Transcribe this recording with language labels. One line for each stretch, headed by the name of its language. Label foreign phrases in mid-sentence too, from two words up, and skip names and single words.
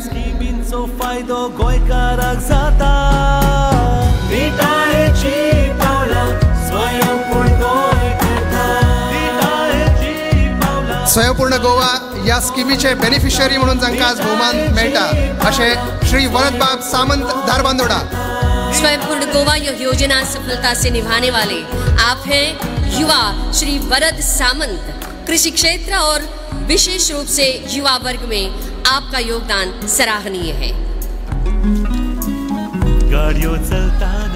Konkani: स्किमींचो फायदो गोंयकाराक जाता। विटाळेची पावलां स्वयंपूर्ण गोंय करता। विटाळेची पावलां। स्वयंपूर्ण गोवा या स्किमीचे बेनिफिशियरी म्हणून जांकां आज भोवमान मेळटा अशें श्री वरदबाब सामंत धारबांदोडा।
Hindi: स्वयंपूर्ण गोवा यह योजना सफलता से निभाने वाले आप हैं युवा श्री वरद सामंत। कृषि क्षेत्र और विशेष रूप से युवा वर्ग में आपका योगदान सराहनीय है।
Konkani: गाड़ियों चलताना।